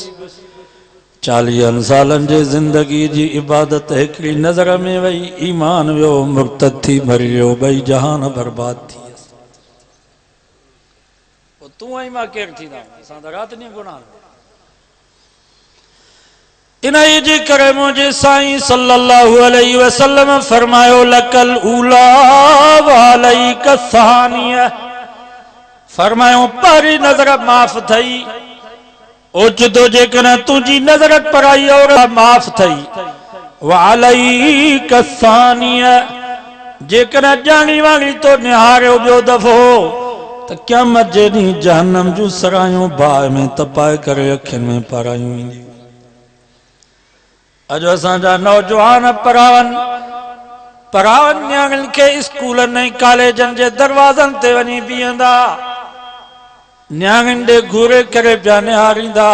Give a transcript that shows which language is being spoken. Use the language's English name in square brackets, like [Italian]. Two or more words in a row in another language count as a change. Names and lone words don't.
[Sindhi] 40 सालन जे जिंदगी जी इबादत हिकड़ी नज़र में वही ईमान वियो मुर्तद थी मरी वियो ॿई जहान बर्बाद थी। तू ऐं मां केर थींदा असां त रात ॾींहुं गुनाह। इन जे करे मुझे साईं [Arabic] صلى الله عليه وسلم [Sindhi] फरमायो [Arabic] لك الأولى وعليك الثانية. [Sindhi] फरमायो पहरी नजर माफ थई ओचितो जेकॾहिं तुंहिंजी नज़र पराई और माफ थई [Arabic] وعليك الثانية. [Sindhi] जेकॾहिं ॼाणी वाणी तो निहारियो ॿियो दफ़ो त क़यामत जे ॾींहुं जहन्नम जूं सरायूं बाहि में तपाए करे अखियुनि में पारायूं ईंदियूं। अज असांजा नौजवान परावन न्याणियुनि के स्कूलनि ऐं कॉलेजनि जे दरवाज़नि ते वञी बीहंदा न्याणियुनि ॾे घूरे करे पिया निहारींदा।